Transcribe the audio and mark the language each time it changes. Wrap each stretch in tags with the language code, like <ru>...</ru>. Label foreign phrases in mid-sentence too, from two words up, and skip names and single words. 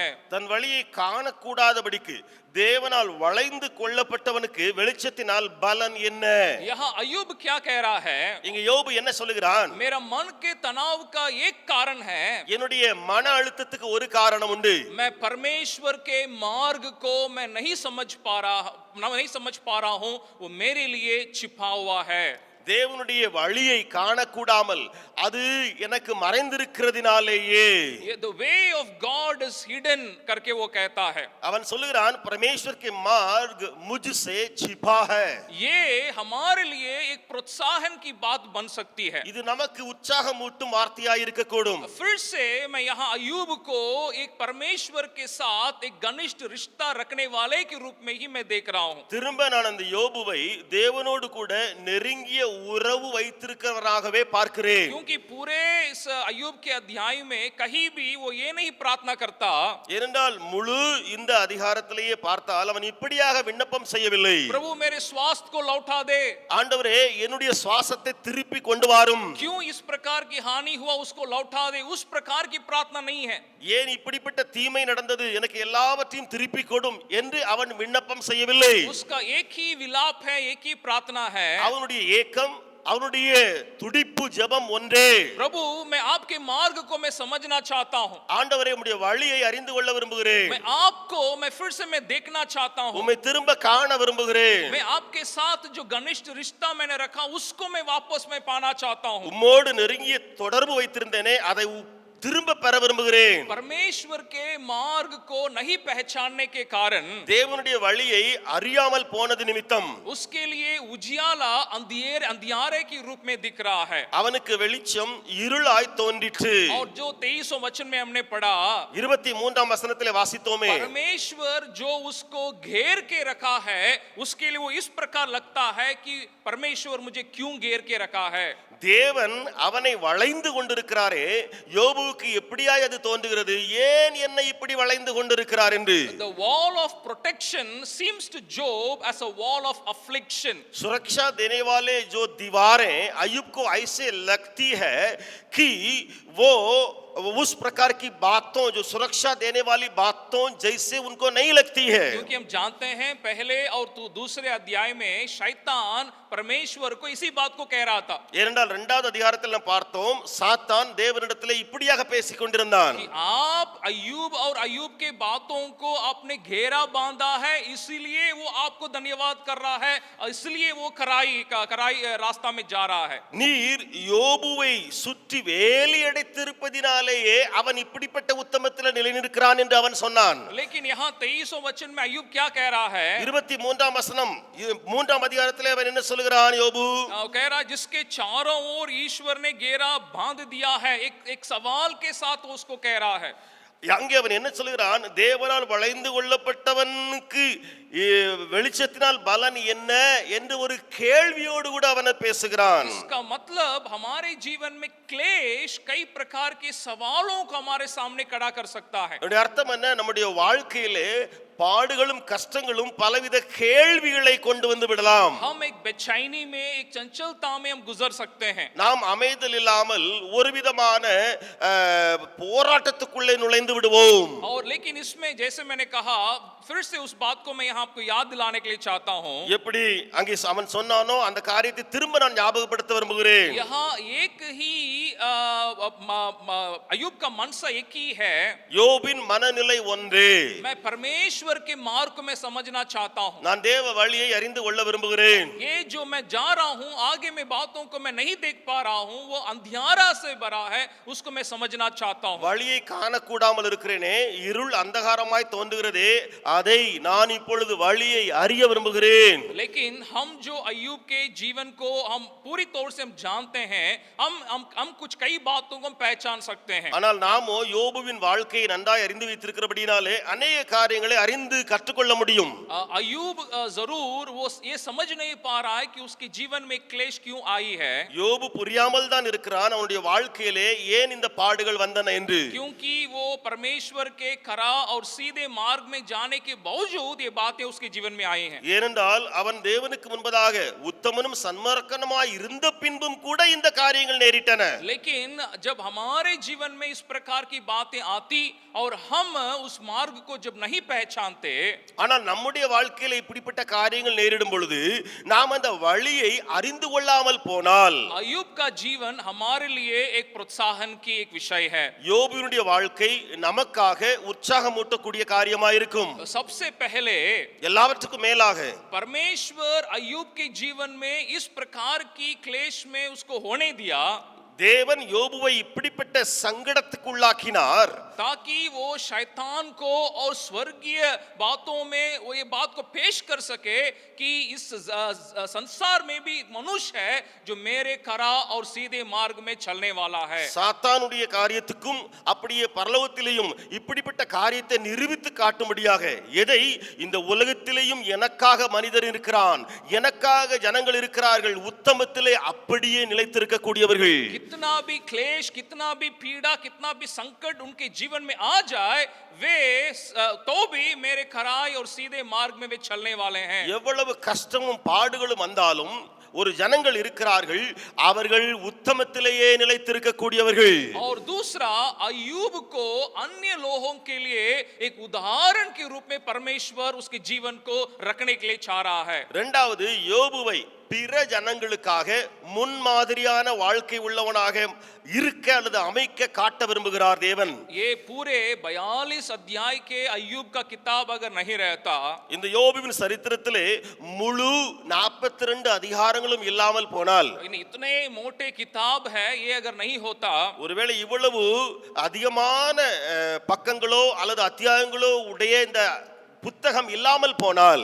<ta>தன் வழியை காணக்கூடாதபடிக்கு தேவனால் வளைந்து கொள்ளப்பட்டவனுக்கு வெளிச்சத்தினால் பலன் என்ன?</ta> <hi>यहाँ अय्यूब क्या कह रहा है?</hi> <ta>இங்க யோபு என்ன சொல்லுகிறான்?</ta> <hi>मेरा मन के तनाव का एक कारण है,</hi> <ta>என்னுடைய மன அழுத்தத்துக்கு ஒரு காரணம் உண்டு.</ta> <hi>मैं परमेश्वर के मार्ग को मैं नहीं समझ पा रहा हूं, वो मेरे लिए छिपा हुआ है।</hi> <ta>தேவனுடைய வழியை காணக்கூடாமல் அது எனக்கு மறைந்திருக்கிறதினாலேயே,</ta> <en>the way of God is hidden</en> <hi>करके वो कहता है।</hi> <ta>அவன் சொல்லுகிறான்</ta> <hi>परमेश्वर के मार्ग मुझसे छिपा है। ये हमारे लिए एक प्रोत्साहन की बात बन सकती है।</hi> <ta>இது நமக்கு உற்சாகமூட்டும் வார்த்தையாய் இருக்கக்கூடும்.</ta> <hi>फिर से मैं यहाँ अय्यूब को एक परमेश्वर के साथ एक घनिष्ठ रिश्ता रखने वाले के रूप में ही मैं देख रहा हूँ।</hi> <ta>திரும்ப நான் அந்த யோபுவை தேவனோடு கூட நெருங்கிய உறவு வைத்திருக்கிறவராகவே பார்க்கிறேன்.</ta> <hi>क्योंकि पूरे इस अय्यूब के अध्याय में कहीं भी वो ये नहीं प्रार्थना करता,</hi> <ta>ஏனென்றால் முழு இந்த அதிகாரத்திலேயே பார்த்தால் அவன் இப்படியாக விண்ணப்பம் செய்யவில்லை.</ta> <hi>प्रभु मेरे स्वास्थ्य को लौटा दे,</hi> <ta>ஆண்டவரே என்னுடைய சுவாசத்தை திருப்பி கொண்டு வாரும்.</ta> <hi>क्यों इस प्रकार की हानि हुआ उसको लौटा दे, उस प्रकार की प्रार्थना नहीं है।</hi> <ta>ஏன் இப்படிப்பட்ட தீமை நடந்தது, எனக்கு எல்லாவற்றையும் திருப்பி கொடும் என்று அவன் விண்ணப்பம் செய்யவில்லை.</ta> <hi>उसका एक ही विलाप है, एक ही प्रार्थना है।</hi> <ta>அவனுடைய ஏக்கம், அவனுடைய துடிப்பு, ஜெபம் ஒன்றே,</ta> <hi>प्रभु मैं आपके मार्ग को मैं समझना चाहता हूँ,</hi> <ta>ஆண்டவரே உம்முடைய வழியை அறிந்து கொள்ள விரும்புகிறேன்,</ta> <hi>मैं आपको मैं फिर से मैं देखना चाहता हूँ,</hi> <ta>உம்மை திரும்ப காண விரும்புகிறேன்,</ta> <hi>मैं आपके साथ जो घनिष्ठ रिश्ता मैंने रखा उसको मैं वापस मैं पाना चाहता हूँ।</hi> <ta>உம்மோடு நெருங்கிய தொடர்பு வைத்திருந்தேனே அதை திரும்ப பெற விரும்புகிறேன்.</ta> <hi>परमेश्वर के मार्ग को नहीं पहचानने के कारण,</hi> <ta>தேவனுடைய வழியை அறியாமல் போனது நிமித்தம்</ta> <hi>उसके लिए उजियाला अंधियारे के रूप में दिख रहा है।</hi> <ta>அவனுக்கு வெளிச்சம் இருளாய் தோன்றிற்று.</ta> <hi>और जो 23वां वचन में हमने पढ़ा,</hi> <ta>23ஆம் வசனத்திலே வாசித்தோமே,</ta> <hi>परमेश्वर जो उसको घेर के रखा है, उसके लिए वो इस प्रकार लगता है कि परमेश्वर मुझे क्यों घेर के रखा है।</hi> <ta>தேவன் அவனை வளைந்து கொண்டிருக்கிறாரே, யோபுவுக்கு எப்படியாய் அது தோன்றுகிறது, ஏன் என்னை இப்படி வளைந்து கொண்டிருக்கிறார் என்று.</ta> <en>The wall of protection seems to Job as a wall of affliction.</en> <hi>सुरक्षा देने वाले जो दीवारें अय्यूब को ऐसे लगती है कि वो उस प्रकार की बातों, जो सुरक्षा देने वाली बातों जैसे उनको नहीं लगती है। क्योंकि हम जानते हैं पहले और दूसरे अध्याय में शैतान परमेश्वर को इसी बात को कह रहा था।</hi> <ta>ஏனென்றால் இரண்டாவது அதிகாரத்தில் நாம் பார்த்தோம், சாத்தான் தேவனிடத்திலே இப்படியாக பேசிக் கொண்டிருந்தான்,</ta> <hi>कि आप अय्यूब और अय्यूब के बातों को आपने घेरा बांधा है, इसीलिए वो आपको धन्यवाद कर रहा है, इसलिए वो खराई रास्ता में जा रहा है।</hi> <ta>நீர் யோபுவை சுற்றி வேலி அடைத்திருப்பதினாலேயே அவன் இப்படிப்பட்ட உத்தமத்தில் நிலைநிற்கிறான் என்று அவன் சொன்னான்.</ta> <hi>लेकिन यहाँ 23वां वचन में अय्यूब क्या कह रहा है?</hi> <ta>23ஆம் வசனம், 3ஆம் அதிகாரத்திலே அவன் என்ன சொல்கிறான்? யோபு</ta> <hi>कह रहा है जिसके चारों ओर ईश्वर ने घेरा बांध दिया है। एक सवाल के साथ वो उसको कह रहा है।</hi> <ta>அங்கே அவன் என்ன சொல்கிறான்? தேவனால் வளைந்து கொள்ளப்பட்டவனுக்கு வெளிச்சத்தினால் பலன் என்ன என்று ஒரு கேள்வியோடு கூட அவன் பேசுகிறான்.</ta> <hi>इसका मतलब हमारे जीवन में क्लेश कई प्रकार के सवालों को हमारे सामने खड़ा कर सकता है।</hi> <ta>இதோட அர்த்தம் என்ன? நம்முடைய வாழ்க்கையிலே பாடுகளும் கஷ்டங்களும் பலவித கேள்விகளை கொண்டு வந்து விடலாம்.</ta> <hi>हम एक बेचैनी में, एक चंचलता में हम गुजर सकते हैं।</hi> <ta>நாம் அமைதல் இல்லாமல் ஒரு விதமான போராட்டத்துக்குள்ளே நுழைந்து விடுவோம்.</ta> <hi>और लेकिन इसमें जैसे मैंने कहा, फिर से उस बात को मैं यहाँ आपको याद दिलाने के लिए चाहता हूँ।</hi> <ta>எப்படி அங்கே அவன் சொன்னானோ அந்த காரியத்தை திரும்ப நான் ஞாபகப்படுத்த விரும்புகிறேன்.</ta> <hi>यहाँ एक ही अय्यूब का मनसा एक ही है,</hi> <ta>யோபின் மனநிலை ஒன்றே.</ta> <hi>मैं परमेश्वर के मार्ग को मैं समझना चाहता हूँ।</hi> <ta>நான் தேவ வழியை அறிந்து கொள்ள விரும்புகிறேன்.</ta> <hi>ये जो मैं जा रहा हूँ आगे में बातों को मैं नहीं देख पा रहा हूँ, वो अंधियारा से भरा है, उसको मैं समझना चाहता हूँ।</hi> <ta>வழியை காணக்கூடாமல் இருக்கிறேனே, இருள் அந்தகாரமாய் தோன்றுகிறதே, அதை நான் இப்பொழுது வழியை அறிய விரும்புகிறேன்.</ta> <hi>लेकिन हम जो अय्यूब के जीवन को हम पूरी तौर से हम जानते हैं, हम कुछ कई बातों को हम पहचान सकते हैं।</hi> <ta>ஆனால் நாமோ யோபுவின் வாழ்க்கையை நன்றாய் அறிந்து வைத்திருக்கிறபடினாலே अनेक காரியங்களை அறிந்து கற்றுக்கொள்ள முடியும்.</ta> <hi>अय्यूब जरूर वो ये समझ नहीं पा रहा है कि उसके जीवन में क्लेश क्यों आई है,</hi> <ta>யோபு புரியாமல் தான் இருக்கிறான் அவனுடைய வாழ்க்கையிலே ஏன் இந்த பாடுகள் வந்தன என்று.</ta> <hi>क्योंकि वो परमेश्वर के खरा और सीधे मार्ग में जाने के बावजूद ये बातें उसके जीवन में आई हैं।</hi> <ta>ஏனென்றால் அவன் தேவனுக்கு முன்பதாக உத்தமனும் சன்மார்க்கனுமாய் இருந்த பின்பும் கூட இந்த காரியங்கள் நேரிட்டன.</ta> <hi>लेकिन जब हमारे जीवन में इस प्रकार की बातें आती और हम उस मार्ग को जब नहीं पहचानते,</hi> <ta>ஆனால் நம்முடைய வாழ்க்கையில இப்படிப்பட்ட காரியங்கள் நேரிடும் பொழுது நாம் அந்த வழியை அறிந்து கொள்ளாமல் போனால்,</ta> <hi>अय्यूब का जीवन हमारे लिए एक प्रोत्साहन की एक विषय है।</hi> <ta>யோபுவினுடைய வாழ்க்கை நமக்காக உற்சாகமூட்டக்கூடிய காரியமாயிருக்கும்.</ta> <hi>सबसे पहले</hi> <ta>எல்லாவற்றுக்கும் மேலாக</ta> <hi>परमेश्वर अय्यूब के जीवन में इस प्रकार की क्लेश में उसको होने दिया</hi> <ta>தேவன் யோபுவை இப்படிப்பட்ட சங்கடத்துக்குள்ளாக்கினார்,</ta> <hi>ताकि वो शैतान को और स्वर्गीय बातों में वो ये बात को पेश कर सके कि इस संसार में भी मनुष्य है जो मेरे खरा और सीधे मार्ग में चलने वाला है।</hi> <ta>சாத்தானுடைய காரியத்துக்கும் அப்படியே பரலோகத்திலேயும் இப்படிப்பட்ட காரியத்தை நிரூபித்து காட்டும்படியாக எதை இந்த உலகத்திலேயும் எனக்காக மனிதர் இருக்கிறான், எனக்காக ஜனங்கள் இருக்கிறார்கள், உத்தமத்திலே அப்படியே நிலைத்திருக்கக்கூடியவர்கள்.</ta> <hi>कितना भी क्लेश, कितना भी पीड़ा, कितना भी संकट उनके जीवन में आ जाए, वे तो भी मेरे खराई और सीधे मार्ग में वे चलने वाले हैं।</hi> <ta>எவ்வளவு கஷ்டமும் பாடுகளும் வந்தாலும் ஒரு ஜனங்கள் இருக்கிறார்கள், அவர்கள் உத்தமத்திலேயே நிலைத்திருக்கக்கூடியவர்கள்.</ta> <hi>और दूसरा, अय्यूब को अन्य लोगों के लिए एक उदाहरण के रूप में परमेश्वर उसके जीवन को रखने के लिए चाह रहा है।</hi> <ta>இரண்டாவது, யோபுவை பிற ஜனங்களுக்காக முன்மாதிரியான வாழ்க்கை உள்ளவனாக இருக்க அல்லது அமைக்க காட்ட விரும்புகிறார் தேவன்.</ta> <hi>ये पूरे 42 अध्याय के अय्यूब का किताब अगर नहीं रहता,</hi> <ta>இந்த யோபுவின் சரித்திரத்திலே முழு 42 அதிகாரங்களும் இல்லாமல் போனால்,</ta> <hi>इतने मोटे किताब है, ये अगर नहीं होता,</hi> <ta>ஒருவேளை இவ்வளவு அதிகமான பக்கங்களோ அல்லது அத்தியாயங்களோ உடைய இந்த புத்தகம் இல்லாமல் போனால்,</ta>